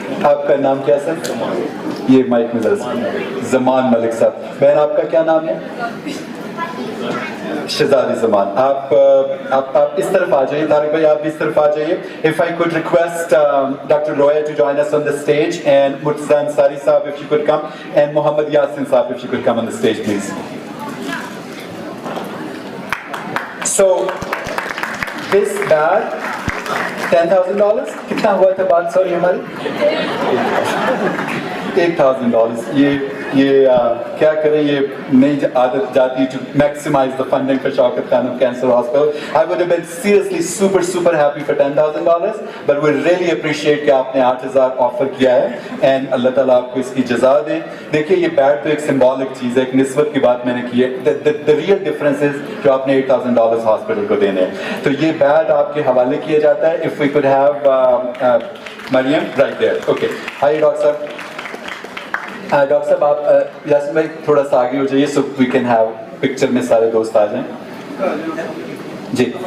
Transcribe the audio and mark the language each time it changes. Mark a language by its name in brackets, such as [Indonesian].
[Hindi] आपका नाम क्या सर? ये माइक में जरा जमान मलिक साहब। बहन आपका क्या नाम है? शहजादी जमान। आप इस तरफ आ जाइए, तारिक भाई आप भी इस तरफ आ जाइए। [English] If I could request Dr. Roya to join us on the stage, and Murtaza Ansari साहब if you could come, and Mohammed Yasin साहब if you could come on the stage please. So this bag [Hindi] $10,000 कितना हुआ था बात sorry हमारी? [English] $8,000। [Hindi] ये क्या करें, ये नई आदत जाती [English] to maximize the funding for Shaukat Khanum Cancer Hospital. I would have been seriously super happy for $10,000, but we really appreciate [Hindi] कि आपने 8,000 ऑफर किया है, [English] and [Hindi] अल्लाह ताला आपको इसकी जज़ा दे। देखिए ये बैट तो एक सिंबॉलिक चीज़ है, एक निस्बत की बात मैंने की है। [English] The real difference is [Hindi] जो आपने $8,000 हॉस्पिटल को देने हैं, तो ये बैट आपके हवाले किया जाता है। [English] If we could have Mariam right there. Okay. [Hindi] Hi doctor साहब। डॉक्टर साहब आप यासिन भाई थोड़ा सा आगे हो जाइए [English] so we can have [Hindi] picture में सारे दोस्त आ जाएं जी।